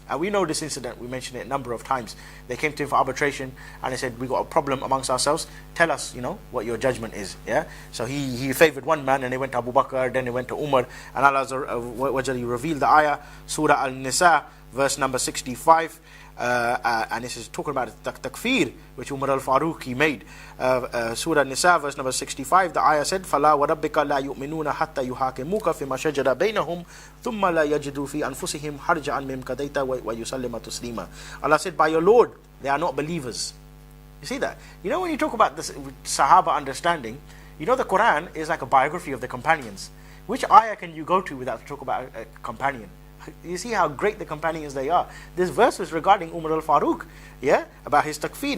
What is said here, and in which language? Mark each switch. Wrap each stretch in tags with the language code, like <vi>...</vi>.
<en>And we know this incident, we mentioned it a number of times. They came to him for arbitration and they said, we got a problem amongst ourselves, tell us, what your judgment is. Yeah. So he favored one man and they went to Abu Bakr, then they went to Umar, and Allah revealed the ayah, Surah Al-Nisa, verse number 65. And this is talking about the takfeer which Umar al-Faruq he made. Surah Nisa verse number 65, the ayah said,</en> <ar>فَلَا وَرَبِّكَ لَا يُؤْمِنُونَ حَتَّى يُحَاكِمُوكَ فِيمَا شَجَرَ بَيْنَهُمْ ثُمَّ لَا يَجِدُوا فِي أَنفُسِهِمْ حَرْجًا مِمَّا قَضَيْتَ وَيُسَلِّمَ تَسْلِيمًا.</ar> <en>Allah said, by your Lord, they are not believers. You see that? When you talk about this Sahaba understanding, the Quran is like a biography of the companions. Which ayah can you go to without talk about a companion? You see how great the companions they are. This verse is regarding Umar al-Faruq, about his takfeer.</en>